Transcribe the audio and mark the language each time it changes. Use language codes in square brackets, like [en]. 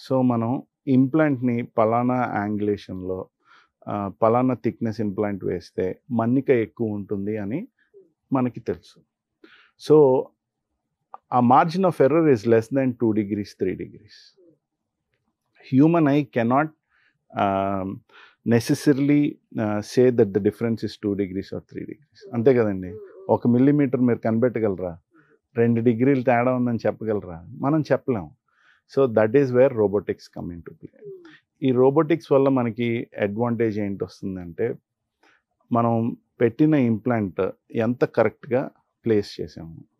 [te] So మనం ఇంప్లాంట్ని పలానా యాంగులేషన్లో పలానా థిక్నెస్ ఇంప్లాంట్ వేస్తే మన్నిక ఎక్కువ ఉంటుంది అని మనకి తెలుసు. [en] So ఆ margin of error is less than 2 degrees 3 degrees. Human eye cannot necessarily say that the difference is 2 degrees or 3 degrees. [te] అంతే కదండి. 1 millimeter మీరు కనిపెట్టగలరా? 2 degrees తేడా ఉందని చెప్పగలరా? మనం చెప్పలేం. [en] So that is where robotics come in to play. [te] ఈ robotics వల్ల మనకి అడ్వాంటేజ్ ఏంటి వస్తుందంటే, మనం పెట్టిన ఇంప్లాంట్ ఎంత కరెక్ట్గా ప్లేస్ చేసాము.